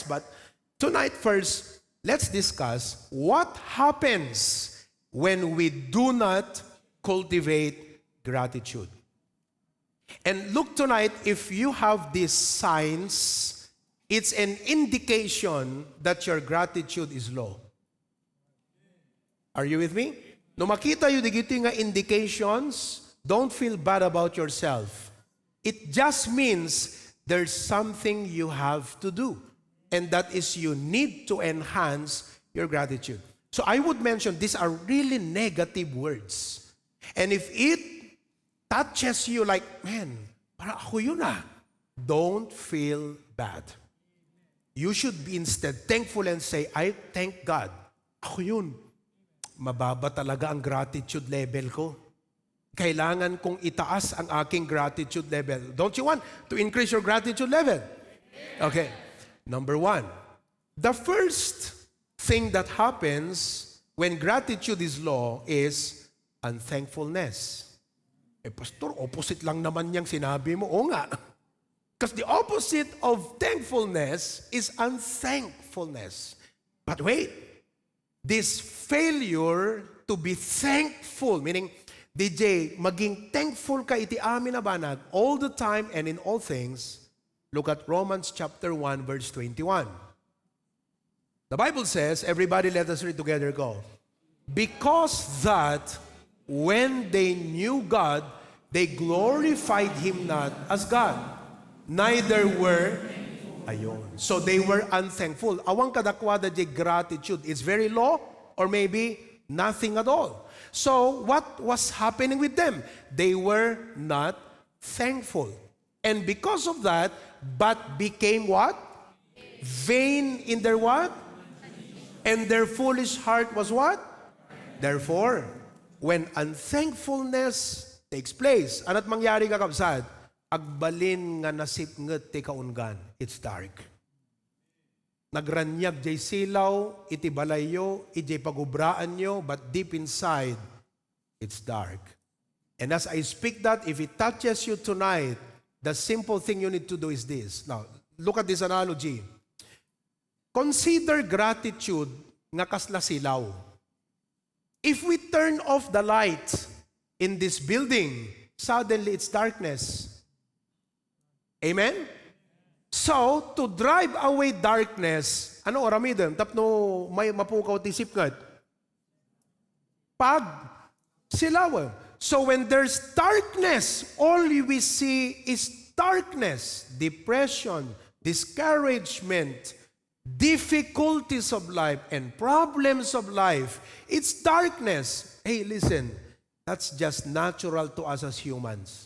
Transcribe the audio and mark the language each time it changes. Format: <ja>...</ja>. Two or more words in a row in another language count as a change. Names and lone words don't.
<en>But tonight first, let's discuss what happens when we do not cultivate gratitude. And look tonight, if you have these signs, it's an indication that your gratitude is low. Are you with me?</en> <ilo>No makita yung digito nga</ilo> <en>indications, don't feel bad about yourself. It just means there's something you have to do. And that is you need to enhance your gratitude. So I would mention these are really negative words. And if it touches you like,</en> <tl>man, para ako yun ah,</tl> <en>don't feel bad. You should be instead thankful and say, I thank God.</en> <tl>Ako yun. Mababa talaga ang gratitude level ko. Kailangan kong itaas ang aking gratitude level.</tl> <en>Don't you want to increase your gratitude level? Okay. Number 1. The first thing that happens when gratitude is low is unthankfulness.</en> <tl>Eh, pastor, opposite lang naman niyang sinabi mo. Oo nga.</tl> <en>Because the opposite of thankfulness is unthankfulness. But wait, this failure to be thankful, meaning, DJ, maging thankful</en> <ilo>ka iti amin na banag</ilo> <en>all the time and in all things. Look at Romans chapter 1, verse 21. The Bible says, everybody let us read together, go. Because that when they knew God, they glorified Him not as God, neither were ayon. So they were unthankful.</en> <ilo>Awang kadakwada di</ilo> <en>gratitude is very low or maybe nothing at all. So what was happening with them? They were not thankful. And because of that, but became what? Vain in their what? And their foolish heart was what? Therefore, when unthankfulness takes place,</en> <ilo>ano't mangyari kakabsat? Agbalin nga nasipnget ti kaungan.</ilo> <en>It's dark.</en> <ilo>Nagranyag jay silaw, iti balayo, iti pagubraan nyo,</ilo> <en>but deep inside, it's dark. And as I speak that, if it touches you tonight, the simple thing you need to do is this. Now, look at this analogy. Consider gratitude</en> <ilo>nga kasla silaw.</ilo> <en>If we turn off the light in this building, suddenly it's darkness. Amen? So, to drive away darkness,</en> <ilo>ano oramidem? Tapno may mapukaw tisip ngat. Pag silaw.</ilo> <en>So when there's darkness, all we see is darkness, depression, discouragement, difficulties of life, and problems of life. It's darkness. Hey, listen, that's just natural to us as humans.</en>